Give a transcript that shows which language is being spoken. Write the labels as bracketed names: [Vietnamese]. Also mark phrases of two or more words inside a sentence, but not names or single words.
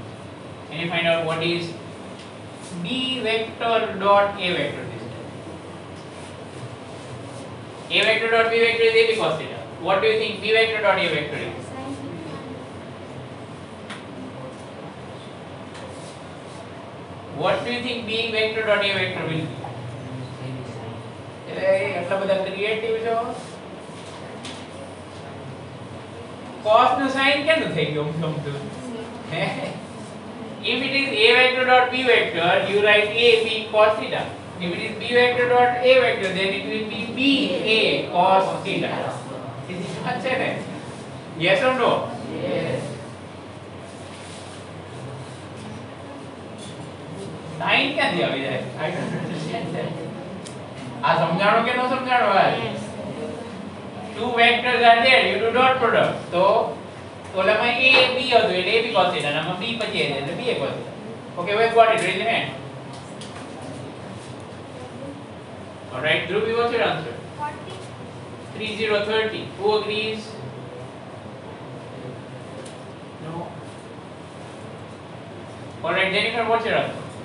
[English] Can you find out what is B vector dot A vector this time? A vector dot B vector is AB cos theta. What do you think B vector dot A vector is? What do you think B vector dot A vector will be? [Gujarati] આટલા બધા ક્રિએટિવ છો. cos નો sin કેનું થઈ ગયું સમજો? [English] If it is A vector dot B vector, you write A B cos theta. If it is B vector dot A vector, then it will be B A cos theta. Is it not correct? Yes or no? Yes. [Gujarati] Sin ક્યાંથી આવી જાય? [English] I don't understand that. [Gujarati] આ સમજાણો કે ન સમજાણો ભાઈ? [English] Two vectors are there, you do dot product. [Gujarati] So ઓલામાં A B હતો એટલે A B [English] cos theta, [Gujarati] આમાં B પછી આવે એટલે B A [English] cos theta. Okay, we've got it. Raise your hand. All right, Dhruvi, what's your answer? 40. 3030. Who agrees? No. All right, Jennifer, what's your answer?